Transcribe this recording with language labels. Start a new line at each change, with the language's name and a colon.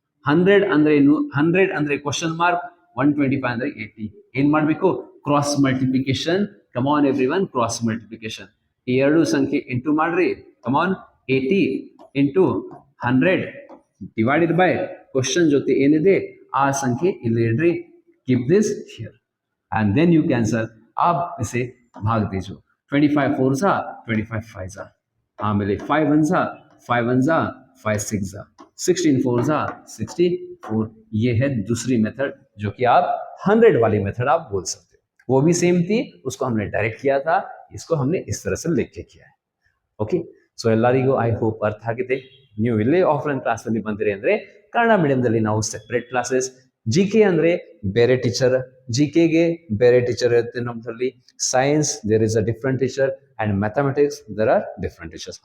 Kannada: 100 ಅಂದ್ರೆ 100 ಅಂದ್ರೆ question mark, 125 ಅಂದ್ರೆ 80. ಏನ್ ಮಾಡಬೇಕು?
English: Cross multiplication. Come on everyone, cross multiplication.
Kannada: ಈ ಎರಡು ಸಂಖ್ಯೆ ಇಂಟು ಮಾಡ್ರಿ. ಕಮಾನ್, 80 ಇಂಟು 100 ಡಿವೈಡೆಡ್ ಬೈ ಕ್ವಶನ್ ಜೊತೆ ಏನಿದೆ ಆ ಸಂಖ್ಯೆ ಇಲ್ಲಿ ಇಡ್ರಿ.
English: Keep this here and then you cancel.
Hindi: आप इसे भाग दीजिए. 25 4 जा, 25 5 जा. आमेले 5 1 जा, 5 1 जा, 5 6 जा, 16 4 जा, 64. ये है दूसरी मेथड जो कि आप 100 वाली मेथड आप बोल सकते हो. वो भी सेम थी, उसको हमने डायरेक्ट किया था, इसको हमने इस तरह से लिख के किया है.
Kannada: ಓಕೆ, ಸೊ ಎಲ್ಲರಿಗೂ
English: I hope
Kannada: ಅರ್ಥ ಆಗಿದೆ. ನೀವು ಇಲ್ಲೇ ಆಫ್ಲೈನ್ ಕ್ಲಾಸ್ ಅಲ್ಲಿ ಬಂದಿರಿ ಅಂದ್ರೆ ಕನ್ನಡ ಮೀಡಿಯಂದಲ್ಲಿ ನಾವು ಸೆಪರೇಟ್ ಕ್ಲಾಸಸ್. ಜಿ ಕೆ ಅಂದ್ರೆ ಬೇರೆ ಟೀಚರ್, ಜಿ ಕೆಗೆ ಬೇರೆ ಟೀಚರ್ ಇರುತ್ತೆ ನಮ್ಮದ್ರಲ್ಲಿ.
English: Science there is a different teacher and mathematics there are different teachers.